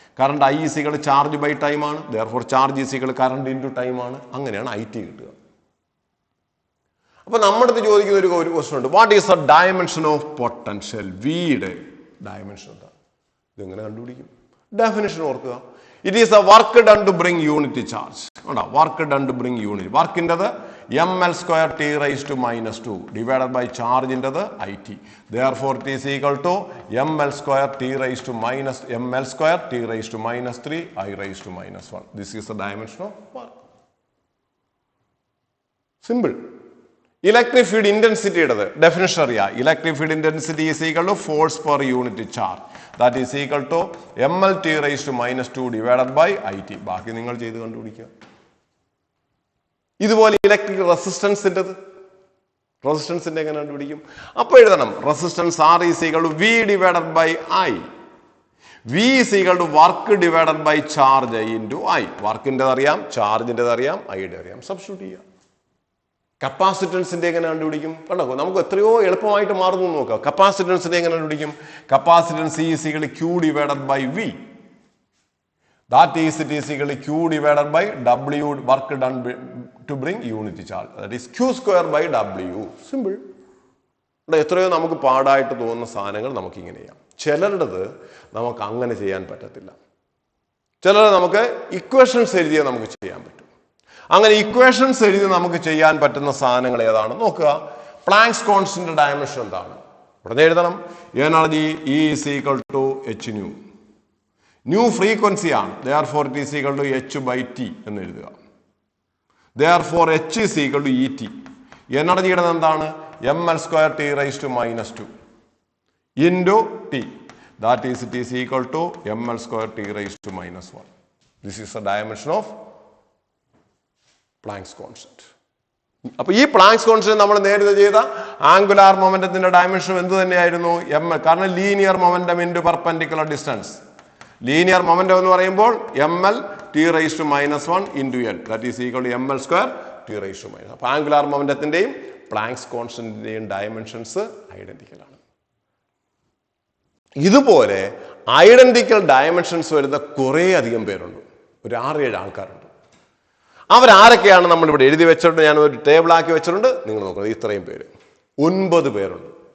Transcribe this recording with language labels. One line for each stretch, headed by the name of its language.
English: Current I is equal charge by time ആണ്. Therefore charge is equal current into time ആണ്.
Malayalam: അങ്ങനെയാണ് IT കിട്ടുക. അപ്പൊ നമ്മുടെ അടുത്ത് ചോദിക്കുന്ന ഒരു ക്വസ്റ്റൻ ഉണ്ട്,
English: What is the dimension of potential?
Malayalam: വിയുടെ ഡയമെൻഷൻ എന്താ? ഇതെങ്ങനെ കണ്ടുപിടിക്കും? ഡെഫിനിഷൻ ഓർക്കുക.
English: It is the work done to bring unit charge. Work done to bring unit. Work into the ml square t raised to minus 2 divided by charge into the it. Therefore, it is equal to ml square t raised to minus ml square t raised to minus 3 I raised to minus 1. This is the dimension of work. Simple. Electric field intensity definition area. Electric field intensity is equal to force per unit charge. That is equal to ml t raised to minus 2 divided by it.
Malayalam: ബാക്കി നിങ്ങൾ ചെയ്ത് കണ്ടുപിടിക്കുക. ഇതുപോലെ electric റെസിസ്റ്റൻസിന്റെ എങ്ങനെ കണ്ടുപിടിക്കും? അപ്പോൾ എഴുതണം
English: Resistance R is equal to V divided by I. V is equal to work divided by charge into I.
Malayalam: വർക്കിന്റെ അറിയാം, ചാർജിന്റെ അറിയാം, ഐയുടെ അറിയാം. സബ്സ്റ്റിറ്റ്യൂട്ട് ചെയ്യാം. കപ്പാസിറ്റൻസിന്റെ എങ്ങനെ കണ്ടുപിടിക്കും? കണ്ടോ, നമുക്ക് എത്രയോ എളുപ്പമായിട്ട് മാറുന്നു നോക്കാം. കപ്പാസിറ്റൻസിന്റെ എങ്ങനെ കണ്ടുപിടിക്കും?
English: Capacitance is equal to Q divided by V. That is, it is equal to Q divided by W, work done to bring unit charge. That is Q square by W. Simple.
Malayalam: എത്രയോ നമുക്ക് പാടായിട്ട് തോന്നുന്ന സാധനങ്ങൾ നമുക്ക് ഇങ്ങനെ ചെയ്യാം. ചിലരുടേത് നമുക്ക് അങ്ങനെ ചെയ്യാൻ പറ്റത്തില്ല. ചിലത് നമുക്ക് ഇക്വേഷൻസ് എഴുതിയാൽ നമുക്ക് ചെയ്യാൻ പറ്റും. അങ്ങനെ ഇക്വേഷൻസ് എഴുതി നമുക്ക് ചെയ്യാൻ പറ്റുന്ന സാധനങ്ങൾ ഏതാണ് നോക്കുക. പ്ലാങ്ക്സ് കോൺസ്റ്റന്റ് ഡയമെൻഷൻ എന്താണ്? ഉടനെ എഴുതണം.
English: Energy E is equal to h nu. Nu frequency ആണ്. therefore it is equal to h by t
Malayalam: എന്ന് എഴുതുക.
English: therefore h is equal to et.
Malayalam: എനർജിയുടെ എന്താണ്?
English: ml square t raised to minus 2 into t. That is, it is equal to ml square t raised to minus 1. This is the dimension of Planck's constant.
Malayalam: അപ്പോൾ ഈ planks constant നമ്മൾ നേരത്തെ ചെയ്ത angular മൊമെന്റത്തിന്റെ dimension എന്ത് തന്നെയായിരുന്നു? m.
English: കാരണം linear momentum into perpendicular distance. Linear momentum
Malayalam: എന്ന് പറയുമ്പോൾ
English: ml t raised to minus 1 into l. That is equal to ml square t raised to minus.
Malayalam: അപ്പോൾ ആംഗുലാർ മൊമെന്റത്തിന്റെയും പ്ലാങ്ക്സ് കോൺസ്റ്റന്റിന്റെയും ഡയമെൻഷൻസ് ഐഡന്റിക്കൽ ആണ്. ഇതുപോലെ identical dimensions വരുന്ന കുറേ അധികം പേരുണ്ട്. ഒരു 6-7 ആൾക്കാരുണ്ട്. അവരാരൊക്കെയാണ് നമ്മൾ ഇവിടെ എഴുതി വെച്ചിട്ടുണ്ട്. ഞാൻ ഒരു ടേബിൾ ആക്കി വെച്ചിട്ടുണ്ട്. നിങ്ങൾ നോക്കുന്നത് ഇത്രയും പേര് 9 പേരുണ്ട്.